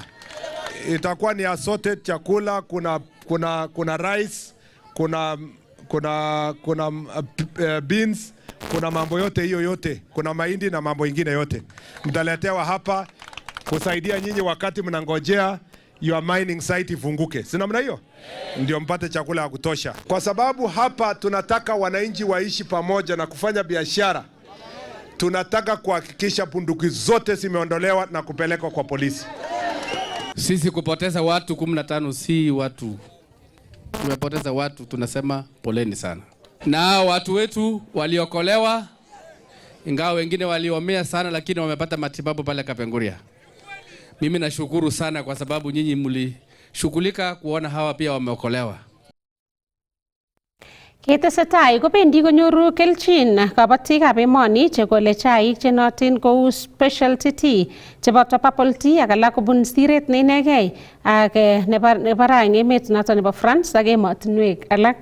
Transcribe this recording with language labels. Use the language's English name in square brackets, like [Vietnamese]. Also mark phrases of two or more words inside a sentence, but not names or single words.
[Swahili] Itakuwa ni assorted chakula, kuna rice, kuna beans, kuna mambo yote hiyo yote, kuna mahindi na mambo ingine yote mtaletewa hapa kusaidia nyinyi wakati mnangojea [English] your mining site [Swahili] ifunguke. Si namna hiyo? Ndio mpate chakula ya kutosha, kwa sababu hapa tunataka wananchi waishi pamoja na kufanya biashara. Tunataka kuhakikisha bunduki zote zimeondolewa na kupelekwa kwa polisi. Sisi kupoteza watu 15 si watu, tumepoteza watu, tunasema poleni sana. Na watu wetu waliokolewa, ingawa wengine waliomea sana, lakini wamepata matibabu pale Kapenguria. Mimi nashukuru sana kwa sababu nyinyi mlishughulika kuona hawa pia wameokolewa. [Kalenjin] Ketesetai kobendi konyoru kelchin kabatikab emoni chekole chaik chenotin kou [English] specialty tea [Kalenjin] cheboto [English] purple tea [Kalenjin] ak alak kobun siret neinegei ak nebara eng emet noto nebo France ak emotinwek alak.